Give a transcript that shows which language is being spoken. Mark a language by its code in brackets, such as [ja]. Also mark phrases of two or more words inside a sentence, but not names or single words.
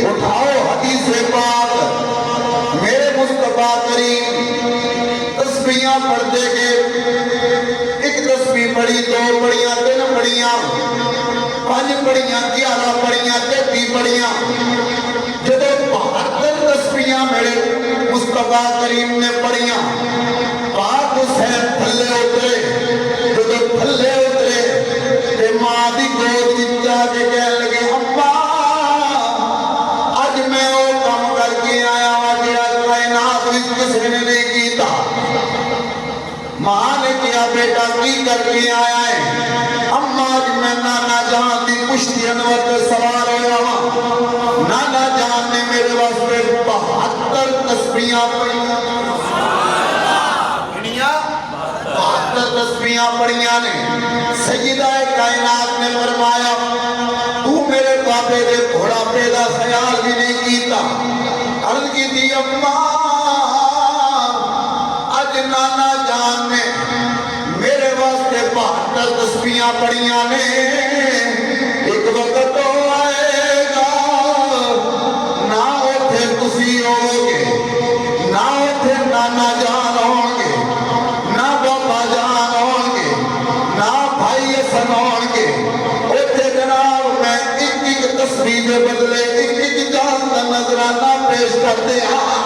[pa] اٹھاؤ حدیث پاک میرے مصطفیٰ کریم تسبیحاں پڑھتے گئے، پڑھی، 2 پڑھیاں، 3 پڑھیاں، 5 پڑھیاں، 11 پڑھیاں، 33 پڑھیاں، جب 72 تسبیحاں میرے مصطفیٰ کریم نے پڑھیاں، پاک حسین تھلے اترے، جب تھلے اترے تے ماں دی گود وچ جا کے کہنے لگے اماں اج میں [ur] وہ کام کر کے آیا ہوں [pa] جڑا کائنات وچ کسی نے نہیں کیتا۔ ماں نے کیا بیٹا کی کر کے آیا ہے؟ اماں اج میں نانا جان دی پشتی انور تے سوار ہویا ہوں، نانا جان نے میرے واسطے 72 تسبیحاں پڑھیاں، 72 تسبیحاں پڑھیاں نے۔ سیدہ کائنات نے فرمایا تو میرے بابے دے بڑھاپے دا خیال بھی نہیں کیتا۔ عرض کی تھی اماں اج نانا جان نے میرے واسطے 72 تسبیحاں پڑھیاں [ur] نے، ایک وقت تو آئے گا نہ [pa] اوتھے تسی ہو گے، نہ اوتھے [ur] نانا جان ہوں گے، نہ بابا جان ہوں گے، نہ بھائی حسن ہوں گے، [pa] اوتھے جناب میں ایک تسبیح دے بدلے [ur] ایک جان کا نظرانہ پیش کرتے ہیں۔